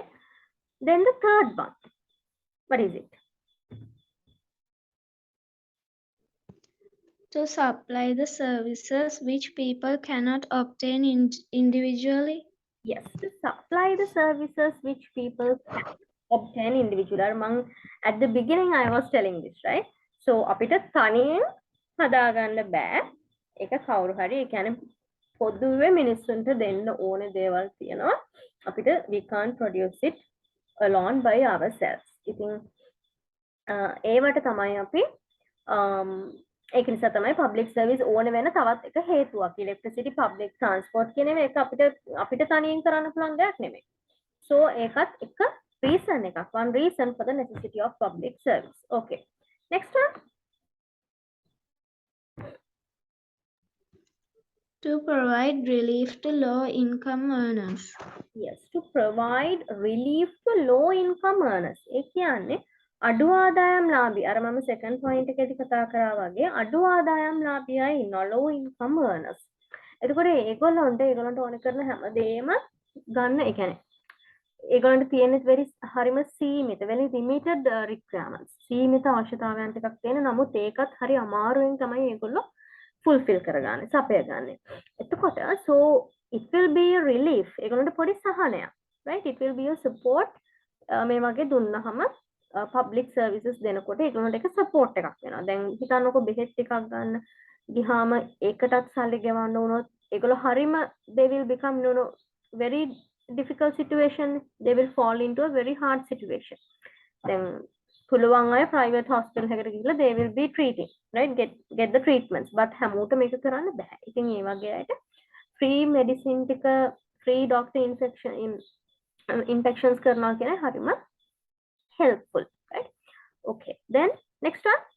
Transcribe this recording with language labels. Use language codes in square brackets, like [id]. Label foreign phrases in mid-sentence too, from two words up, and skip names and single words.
[en] Then the third one, what is it? To supply the services which people cannot obtain individually. Yes, to supply the services which people can obtain individually. At the beginning, I was telling this, right? So, [si] අපිට තනියෙන් හදාගන්න බෑ. ඒක කවුරු හරි ඒ කියන්නේ පොදුවේ මිනිස්සුන්ට දෙන්න ඕන දේවල් තියෙනවා. අපිට [en] we can't produce it alone by ourselves. [si] ඉතින් ඒවට තමයි අපි ඒක නිසා තමයි [en] public service [si] ඕන වෙන තවත් එක හේතුවක්. electricity, [en] public transport [si] කියන එක අපිට තනියෙන් කරන්න පුළුවන් දෙයක් නෙමෙයි. So ඒකත් එක reason එකක්. [en] One reason for the necessity of public service. Okay. Next one. To provide relief to low-income earners. Yes, to provide relief to low-income earners. [si] ඒ කියන්නේ අඩු ආදායම් ලාභී. අර මම [en] second point [si] එකේදී කතා කරා වගේ අඩු ආදායම් ලාභියා ඉන්නවා [en] low-income earners. [si] එතකොට ඒගොල්ලන්ට ඕන කරන හැමදේම ගන්න. ඒ කියන්නේ ඒගොල්ලන්ට තියෙන හරිම සීමිත, [en] very limited requirements. [si] සීමිත අවශ්‍යතාවයන් ටිකක් තියෙන. නමුත් ඒකත් හරි අමාරුවෙන් තමයි ඒගොල්ලෝ fulfill කරගන්නේ, සපයගන්නේ. එතකොට [en] so it will be a relief. [si] ඒගොල්ලන්ට පොඩි සහනයක්, [en] right? It will be a support. [si] මේ වගේ දුන්නහම [en] public services [si] දෙනකොට ඒගොල්ලන්ට එක support එකක් වෙනවා. දැන් හිතන්නකො බෙහෙත් ටිකක් ගන්න ගියාම ඒකටත් සල්ලි ගෙවන්න වුණොත් ඒගොල්ලෝ හරිම [en] they will become very difficult situation. They will fall into a very hard situation. Then [si] පුළුවන් අය [en] private hospital [si] එකකට ගිහලා [en] they will be treating, right? Get the treatments, but [si] හැමෝට මේක කරන්න බෑ. ඉතින් ඒ වගේ අයට [en] free medicine [si] ටික, [en] free doctor infections [si] කරනවා කියන හරිම [en] helpful, right? Okay, then next one.